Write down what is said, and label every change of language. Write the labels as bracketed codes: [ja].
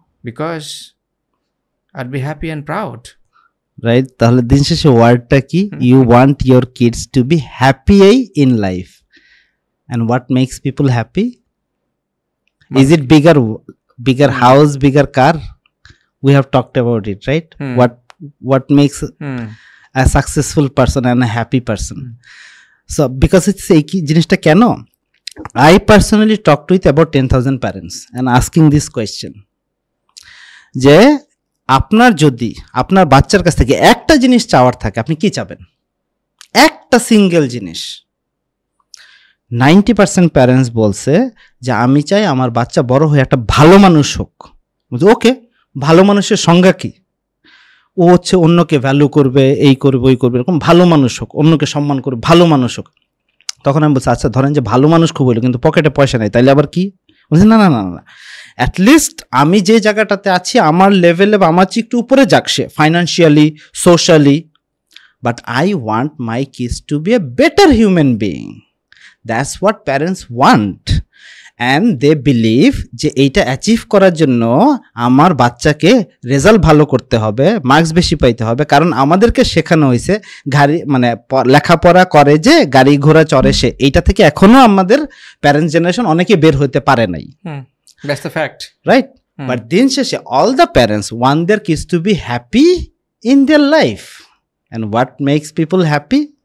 [en] Because I'd be happy and proud. [bn] Right, তাহলে দিন শেষে ওয়ার্ডটা কি? [en] You want your kids to be happy in life. And what makes people happy? Is it bigger house, bigger car? We have talked about it, right? What makes a successful person and a happy person? So because it's a jinishta keno, I personally talked with about 10,000 parents and asking this question, [bn] যে আপনার যদি আপনার বাচ্চার কাছ থেকে একটা জিনিস চাওয়ার থাকে, আপনি কি চাবেন? একটা সিঙ্গেল জিনিস। 90% প্যারেন্টস বলছে যে আমি চাই আমার বাচ্চা বড় হয়ে একটা ভালো মানুষ হোক। ওকে, ভালো মানুষের সংজ্ঞা কি? ও হচ্ছে অন্যকে ভ্যালু করবে, এই করবে, ওই করবে, এরকম ভালো মানুষ হোক, অন্যকে সম্মান করবে, ভালো মানুষ হোক। তখন আমি বলছি আচ্ছা ধরেন যে ভালো মানুষ খুব হইলো কিন্তু পকেটে পয়সা নেই, তাইলে আবার কি? বলছি না না না না, অ্যাটলিস্ট আমি যে জায়গাটাতে আছি আমার লেভেলে বা আমার চেয়ে একটু উপরে যাক সে, financially, socially, [en] But I want my kids to be a better human being. That's what parents want, and they believe [bn] যে এইটা অ্যাচিভ করার জন্য আমার বাচ্চাকে রেজাল্ট ভালো করতে হবে, মার্কস বেশি পাইতে হবে, কারণ আমাদেরকে শেখানো হয়েছে গাড়ি মানে লেখাপড়া করে যে গাড়ি ঘোড়া চড়ে সে, এইটা থেকে এখনো আমাদের প্যারেন্টস জেনারেশন অনেকে বের হতে পারে নাই। [en] That's the fact, right? But [bn] দিন শেষে [en] all the parents want their kids to be happy in their life, and what makes people happy?